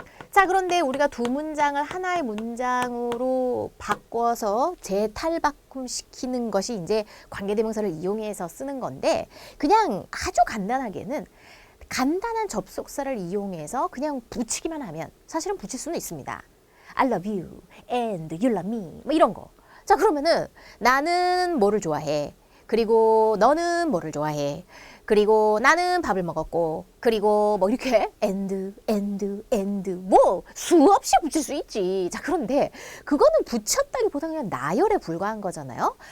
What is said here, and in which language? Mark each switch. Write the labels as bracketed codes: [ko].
[ko] 자, 그런데 우리가 두 문장을 하나의 문장으로 바꿔서 재탈바꿈시키는 것이 이제 관계대명사를 이용해서 쓰는 건데, 그냥 아주 간단하게는 간단한 접속사를 이용해서 그냥 붙이기만 하면 사실은 붙일 수는 있습니다. [en] I love you and you love me [ko] 뭐 이런 거. 자, 그러면은 나는 뭐를 좋아해. 그리고 너는 뭐를 좋아해. 그리고 나는 밥을 먹었고, 그리고 뭐 이렇게 and 뭐 수없이 붙일 수 있지. 자, 그런데 그거는 붙였다기보다 그냥 나열에 불과한 거잖아요.